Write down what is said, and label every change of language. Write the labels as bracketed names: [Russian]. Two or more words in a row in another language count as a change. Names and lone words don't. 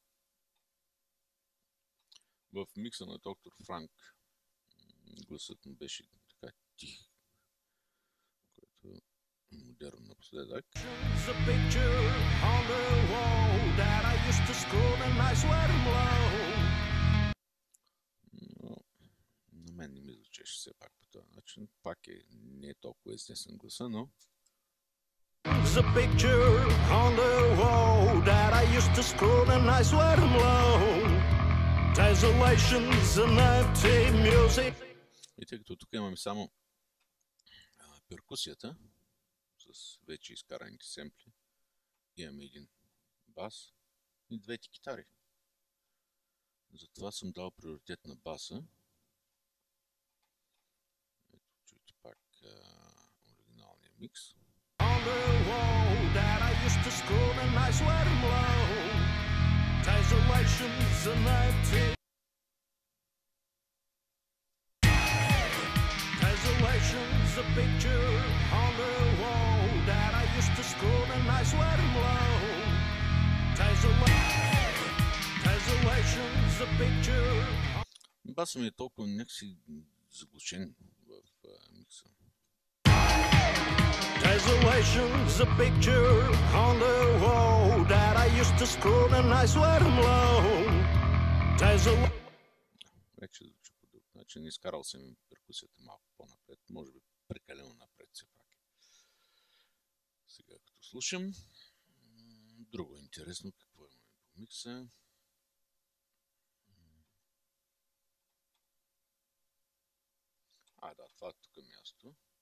[Bulgarian] В микса на доктор Франк гласът му беше така тих, което е модерно напоследък. Но на мен не ми звучеше все пак по този начин. Пак не е толкова естествен гласа, но [English] The picture on the wall that I used to scroll and I swear I'm low. Desolations and empty music. [Bulgarian] И тъй като тук имаме само перкусията с вече изкараните семпли, имаме един бас и двете китари. Затова съм дал приоритет на баса. Ето, чуйте пак оригиналния микс. [English] On the wall that I used to scroll and I swear I'm low. Desolations and empty. Desolations, a picture on the wall that I used to scroll and I swear I'm low. Desolations, a picture. [Bulgarian] Басът ми е толкова някакси заглушен в микса. [English] Desolations, a picture on the wall that I used to scroll and I swear I'm low. [Bulgarian] Вече звучи по друг начин. Изкарал съм перкусията малко по-напред. Може би прекалено напред все пак. Сега като слушам. Друго интересно. Какво имаме по микса? Да, това е тук място.